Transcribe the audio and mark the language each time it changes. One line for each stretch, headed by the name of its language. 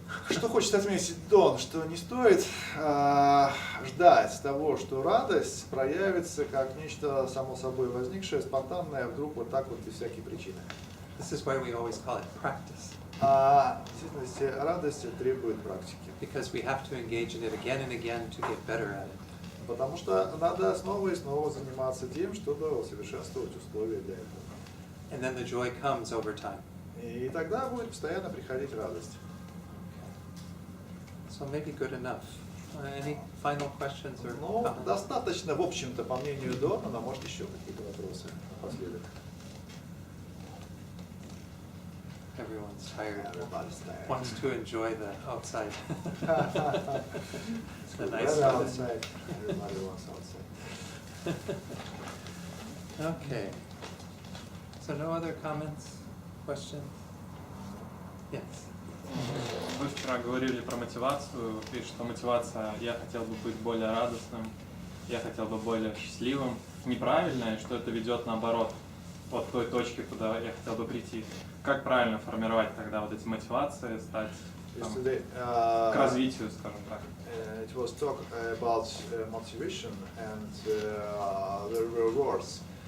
Russian: Что хочет отметить Дон, что не стоит ждать того, что радость проявится как нечто само собой возникшее, спонтанное, вдруг вот так вот без всякой причины.
English: This is why we always call it practice.
Russian: В действительности радость требует практики.
English: Because we have to engage in it again and again to get better at it.
Russian: Потому что надо снова и снова заниматься тем, чтобы усовершенствовать условия для этого.
English: And then the joy comes over time.
Russian: И тогда будет постоянно приходить радость.
English: So maybe good enough. Any final questions or
Russian: Ну,
English: comments?
Russian: достаточно, в общем-то, по мнению Дона, но может еще какие-то вопросы последуют.
English: Everyone's tired. Everybody's tired. Wants to enjoy the outside. The nice Weather weather. outside. Everybody wants outside. Okay. So no other comments, questions? Yes.
Russian: Вы вчера говорили про мотивацию, и что мотивация «я хотел бы быть более радостным», «я хотел бы более счастливым» неправильно, и что это ведет наоборот от той точки, куда я хотел бы прийти. Как правильно формировать тогда вот эти мотивации, стать там, к развитию, скажем так?
English: It was talk about motivation and the rewards.